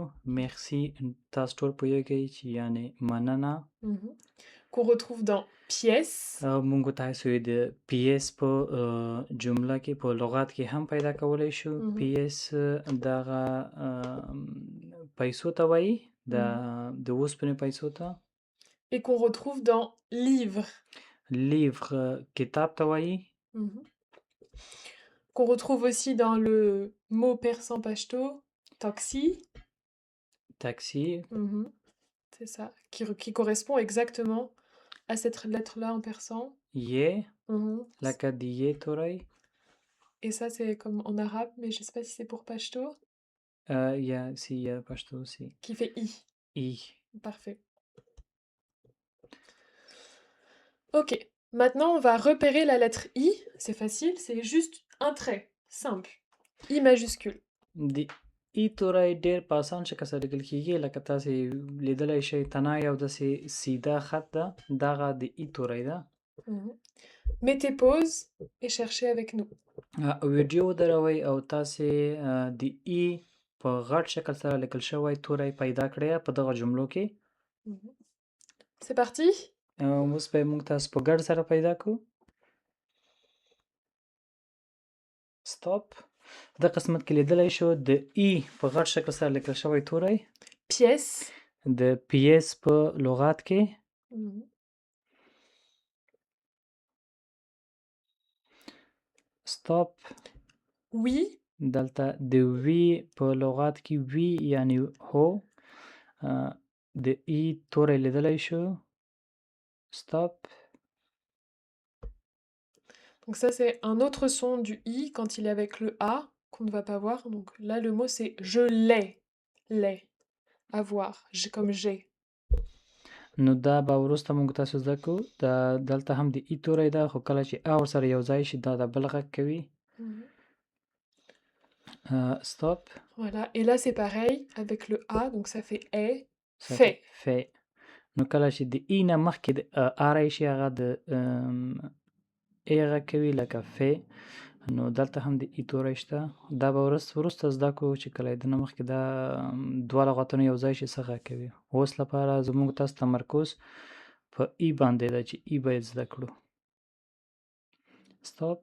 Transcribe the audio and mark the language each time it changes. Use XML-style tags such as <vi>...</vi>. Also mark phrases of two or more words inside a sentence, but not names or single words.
<ps>مرسی تاسو ټول پوهیږئ چې یعنی مننه.</ps> <fr>Qu'on retrouve dans pièce.</fr> <ps>موږ تاسو د پیس په جمله کې په لغت کې هم پیدا کولی شو. پیس دغه پیسو ته وایي د اوسپنې پیسو ته.</ps> <fr>Et qu'on retrouve dans livre.</fr> <ps>livre کتاب ته وایي.</ps> <fr>Qu'on retrouve aussi dans le mot persan pashto, taxi. Taxi. C'est ça, qui correspond exactement à cette lettre-là en persan.</fr> <ps>یې. لکه دی یې توری.</ps> <fr>Et ça, c'est comme en arabe, mais je sais pas si c'est pour pashto. Si, pashto aussi. Qui fait I. I. Parfait. Ok, maintenant on va repérer la lettre I. C'est facile, c'est juste un trait, simple. I majuscule.</fr> <ps>د ای توری ډیر په اسان شکل سره لیکل کیږي لکه تاسې لیدلی شئ تنه یو داسې سیده خط ده دغه د ای توری ده.</ps> <fr>Mettez pause et cherchez avec nous.</fr> <ps>ویډیو ودروئ او تاسې د ای په غټ شکل سره لیکل شوی توری پیدا کړئ په دغه جملو کې.</ps> <fr>C'est parti.</fr> <ps>اوس به موږ تاسو په ګډ سره پیدا کړو. سټاپ. د قسمت کې لیدلی شو د ای په غټ شکل سره لیکل شوی توری. پیس. د پیس په لغت کې. سټاپ. وی. دلته د وی په لغت کې وی یعنی هو. د ای توری لیدلی شو.</ps> <fr>Stop. Donc ça c'est un autre son du I quand il est avec le A qu'on ne va pas voir. Donc là, le mot, c'est je l'ai. L'ai. Avoir. Comme j'ai.</fr> <ps>نو دا به وروسته موږ تاسو زده کړو دا دلته هم د ای توری ده خو کله چې ا ورسره یو ځای شي دا د بل غږ کوي Mhm. ستاپ</ps> <fr>Voilà. Et là, c'est pareil avec le A. Donc ça fait est.</fr> <ps>صافي</ps> <fr>Fait.</fr> <ps>ف نو کله چې د ای نه مخکې د ا راشي هغه د ای غږ کوي لکه ف نو دلته هم د ای توری شته دا به وروسته زده کړو چې کله د نه مخکې دا دوه لغتونه یو ځای شي څه غږ کوي اوس لپاره زموږ تاسو تمرکز په ای باندې ده چې ای باید زده کړو ستاپ</ps>